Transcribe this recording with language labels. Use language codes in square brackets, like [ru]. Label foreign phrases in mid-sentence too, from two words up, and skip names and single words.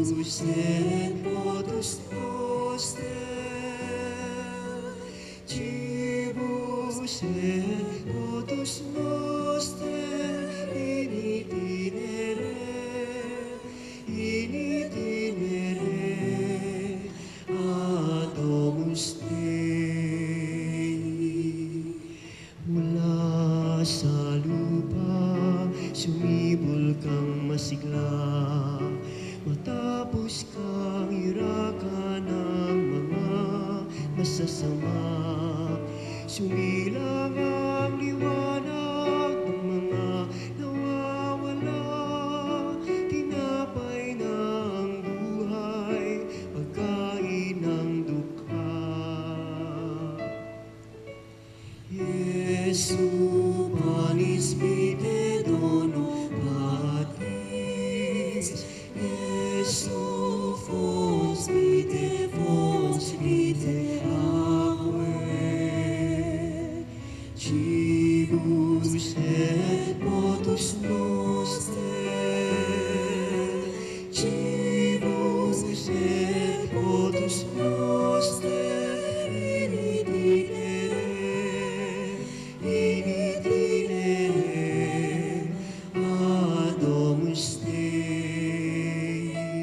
[la] et potus noster, Cibus et potus noster, in itinere ad Domus Dei. [tl] Mula sa lupa, sumibol kang masigla, matapos kang irakan ng mga masasama. Sumilang ang liwanag ng mga nawawala, tinapay ng buhay, pagkain ng dukha. [la] Jesu panis vitae dono Patris, Jesu fons vitae aquae, Cibus et potus noster, Cibus et potus noster, in itinere ad Domus Dei.